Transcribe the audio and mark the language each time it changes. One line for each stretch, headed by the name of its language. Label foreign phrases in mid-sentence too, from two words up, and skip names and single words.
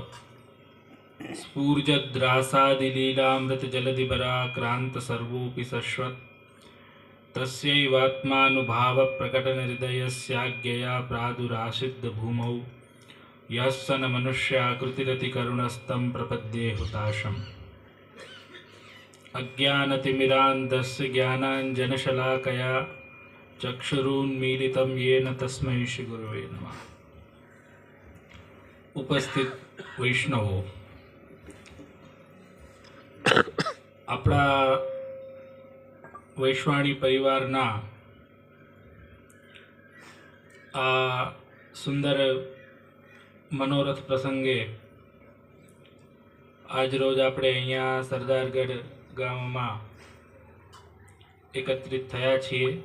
Sanskrit: स्फूर्जद्रासादिलीलामृतजलधिबराक्रान्तसर्वोऽपि सश्वत् तस्यैवात्मानुभावप्रकटनहृदयस्याज्ञया प्रादुरासिद्धभूमौ यः स न मनुष्याकृतिरतिकरुणस्तं प्रपद्ये हुताशम् अज्ञानतिमिरान्धस्य ज्ञानाञ्जनशलाकया चक्षुरुन्मीलितं येन तस्मै श्रीगुरवे नमः।
Gujarati: ઉપસ્થિત વૈષ્ણવો, આપણા વૈશ્વાણી પરિવારના આ સુંદર મનોરથ પ્રસંગે આજરોજ આપણે અહીંયા સરદારગઢ ગામમાં એકત્રિત થયા છીએ।